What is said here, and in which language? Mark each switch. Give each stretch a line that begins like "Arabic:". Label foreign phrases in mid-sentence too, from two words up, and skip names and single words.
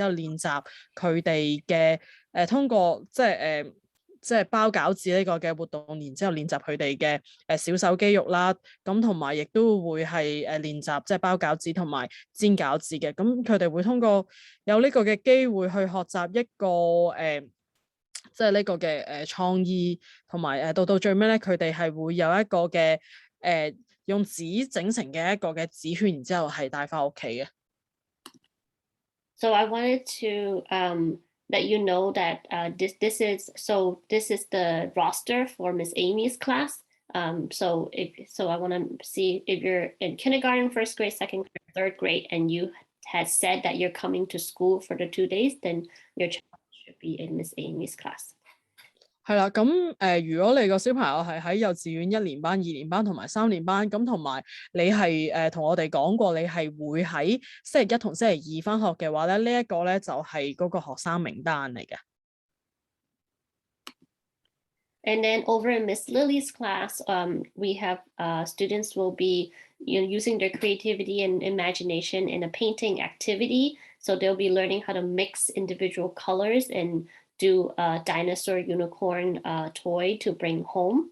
Cantonese: 後練習佢哋嘅通過即係包餃子呢個嘅活動，然之後練習佢哋嘅小手肌肉啦，咁同埋亦都會係練習即係包餃子同埋煎餃子嘅，咁佢哋會通過有呢個嘅機會去學習一個即係呢個嘅創意，同埋到最尾咧，佢哋係會有一個嘅用紙整成嘅一個嘅紙圈，然之後係帶翻屋企嘅。
English: So I wanted to let you know that this is the roster for Miss Amy's class. So I want to see if you're in kindergarten, first grade, second grade, third grade, and you had said that you're coming to school for the 2 days, then your child should be in Miss Amy's class.
Cantonese: 係啦，咁如果你個小朋友係喺幼稚園1年班、2年班同埋3年班，咁同埋你係同我哋講過，你係會喺星期1同星期2返學嘅話咧，呢一個咧就係嗰個學生名單嚟嘅。
English: And then over in Miss Lily's class, we have students will be using their creativity and imagination in a painting activity. So they'll be learning how to mix individual colors and do a dinosaur unicorn toy to bring home.